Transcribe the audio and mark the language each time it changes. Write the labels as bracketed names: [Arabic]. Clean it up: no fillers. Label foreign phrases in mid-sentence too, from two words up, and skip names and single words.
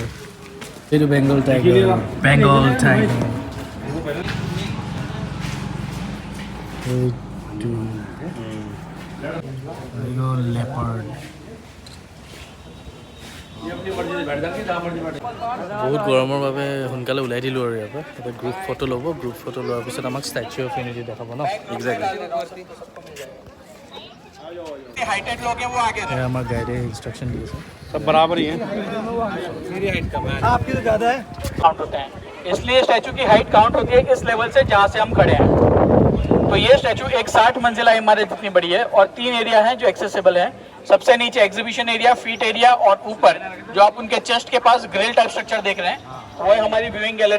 [Assamese] এইটো বেংগল টাইগাৰ। বেংগল টাইগাৰ এইটো আহি গ'ল লেপাৰ্ড। বহুত গৰমৰ বাবে সোনকালে ওলাই দিলোঁ আৰু ইয়াৰ পৰা। এতিয়া [English] group photo [Assamese] ল'ব, [English] group photo [Assamese] লোৱাৰ পিছত আমাক ষ্টেচু অফ ইউনিটি দেখাব ন। [Hindi] हाइटेड लोग हैं वो आगे [Assamese] এয়া আমাৰ গাইডে ইনষ্ট্ৰাকশ্যন দি আছে। [Hindi] सब बराबर ही है। मेरी हाइट कम है, आपकी तो ज़्यादा है। काउंट होता है, इसलिए स्टैचू की हाइट काउंट होती है इस लेवल से जहाँ से हम खड़े हैं। तो ये स्टैचू एक 60 मंजिला इमारत जितनी बड़ी है और 3 एरिया हैं जो एक्सेसिबल हैं। सबसे नीचे [English] exhibition area, feet area [Hindi] और ऊपर जो आप उनके चेस्ट के पास [English] grill type structure [Hindi] देख रहे हैं वो है हमारी [English] viewing gallery.